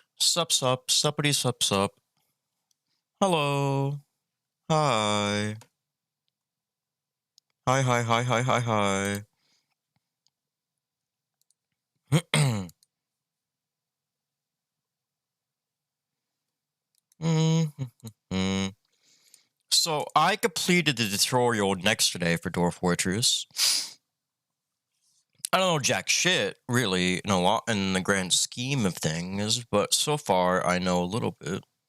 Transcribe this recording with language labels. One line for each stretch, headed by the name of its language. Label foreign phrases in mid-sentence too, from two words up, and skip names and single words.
English: Sup, sup, suppity, sup, sup. Hello. Hi. Hi, hi, hi, hi, hi, hi. Mhm. So I completed the tutorial yesterday for Dwarf Fortress. I don't know jack shit, really, in the grand scheme of things, but so far I know a little bit.